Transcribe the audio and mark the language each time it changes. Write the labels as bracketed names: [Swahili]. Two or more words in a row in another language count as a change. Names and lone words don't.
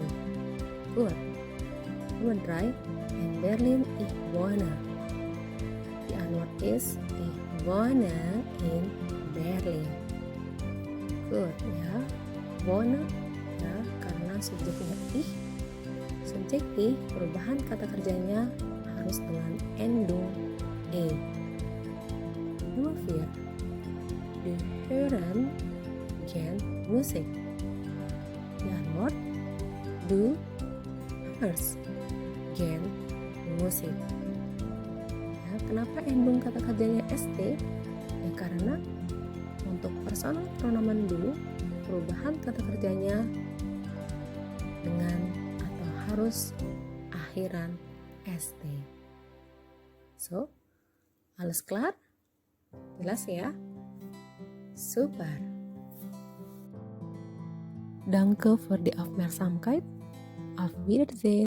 [German] Gut. Nummer 3. In Berlin ich wohne. Die Antwort ist ich wohne in Berlin. [Indonesian] Gut ya, wohne ya karena subjeknya ich. Subjek ich, perubahan kata kerjanya harus dengan endung e. [German] Nummer 4. Du hören gern Musik. Die Antwort du hörst gern Musik. [Indonesian] Ya, kenapa endung kata kerjanya st? Ya karena untuk [German] personal pronomen [Indonesian] dulu perubahan kata kerjanya dengan atau harus akhiran st. [German] So, alles klar? [Indonesian] Jelas ya? [German] Super. Danke für die Aufmerksamkeit. Auf Wiedersehen.